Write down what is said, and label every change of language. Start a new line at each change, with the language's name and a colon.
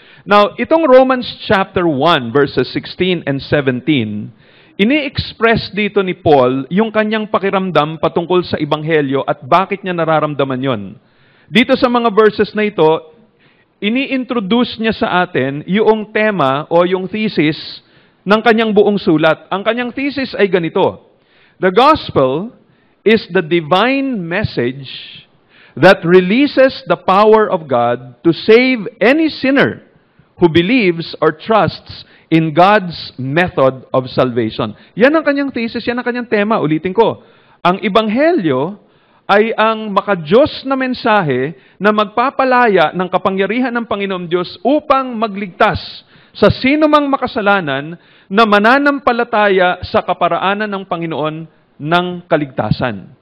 Filipino: Now, itong Romans chapter 1 verses 16 and 17, ini-express dito ni Paul yung kanyang pakiramdam patungkol sa ebanghelyo at bakit niya nararamdaman yon. Dito sa mga verses na ito, ini-introduce niya sa atin yung tema o yung thesis ng kanyang buong sulat. Ang kanyang thesis ay ganito:
English: The gospel is the divine message that releases the power of God to save any sinner who believes or trusts in God's method of salvation.
Filipino: Yan ang kanyang thesis, yan ang kanyang tema. Ulitin ko, ang ebanghelyo ay ang makadiyos na mensahe na magpapalaya ng kapangyarihan ng Panginoong Diyos upang magligtas sa sino mang makasalanan na mananampalataya sa kaparaanan ng Panginoon ng kaligtasan.